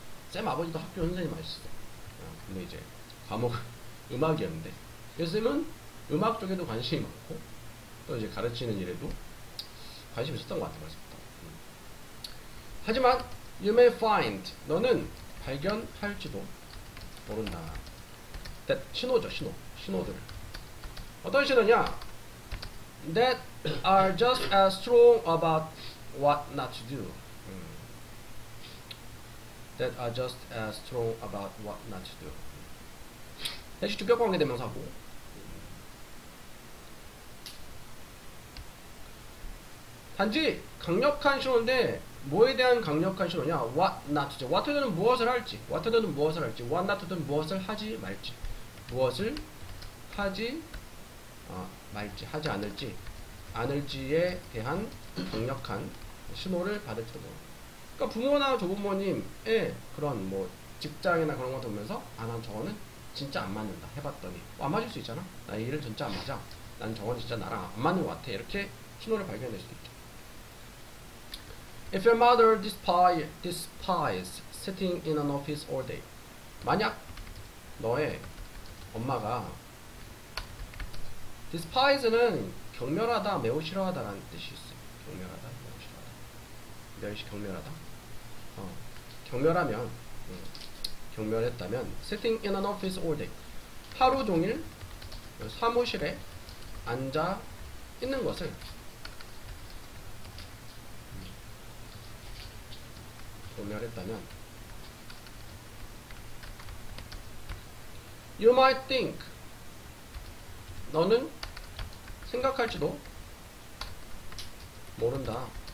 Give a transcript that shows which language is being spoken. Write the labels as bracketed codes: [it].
[ko] 쌤 아버지도 학교 선생님 하셨어. 근데 이제 과목은 음악이었는데, 쌤은 음악 쪽에도 관심이 많고, 또 이제 가르치는 일에도 관심이 있었던 것 같아요. 하지만 [en] you may find, [ko] 너는 발견할지도 모른다. that, 신호죠. 신호들. 어떤 신호냐? [en] that are just as strong about what not to do. that are just as strong about what not to do. [ko] 대시 주격관계 대명사고. 단지 강력한 신호인데 뭐에 대한 강력한 신호냐? [en] what not. [ko] what는 무엇을 할지, what는 무엇을 할지, what not는 무엇을 하지 말지, 무엇을 하지 말지, 하지 않을지에 대한 강력한 신호를 받을지도 모릅니다. 그러니까 부모나 조부모님의 그런 뭐 직장이나 그런 거 보면서 난 저거는 진짜 안 맞는다 해봤더니 안 맞을 수 있잖아. 나 이 일은 진짜 안 맞아. 난 저거는 진짜 나랑 안 맞는 것 같아. 이렇게 신호를 발견할 수도 있죠. [en] If your mother despises sitting in an office all day. [ko] 만약 너의 엄마가 despise는 경멸하다, 매우 싫어하다라는 뜻이 있어요. 경멸하다, 매우 싫어하다. 멸시 경멸하다. 경멸하면 경멸했다면 [en] sitting in an office all day. [ko] 하루 종일 사무실에 앉아 있는 것을 경멸했다면 [en] you might think [ko] 너는 생각할지도 모른다.